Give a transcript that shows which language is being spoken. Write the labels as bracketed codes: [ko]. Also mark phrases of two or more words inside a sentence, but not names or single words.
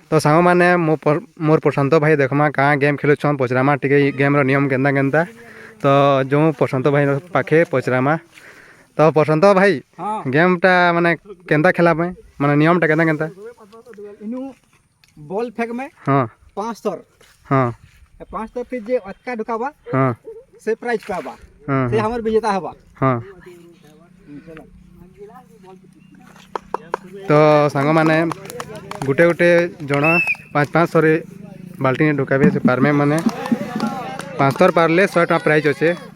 [sjp] तो सांग मैंने मोर प्रशांत भाई देखमा कहाँ गेम खेलुछन पचरामा टिके गेम नियम केन्ता केन्ता तो जो प्रशांत भाई पाखे पचरामा तो प्रशांत भाई हाँ गेम टा माने केन्ता खेला माने नियम टा केन्ता केन्ता इनु बॉल फेंक में हाँ 5 थर हाँ 5 थर फिर जे अटका ढुकाबा हाँ से प्राइज पाबा हाँ से हमर विजेता हवा। हाँ तो सांग मैंने गुटे गुटे जन 5-5 थर बाल्टी ढुकाबे से पारमे माने 5 थर पारले 100 टका प्राइज अच्छे।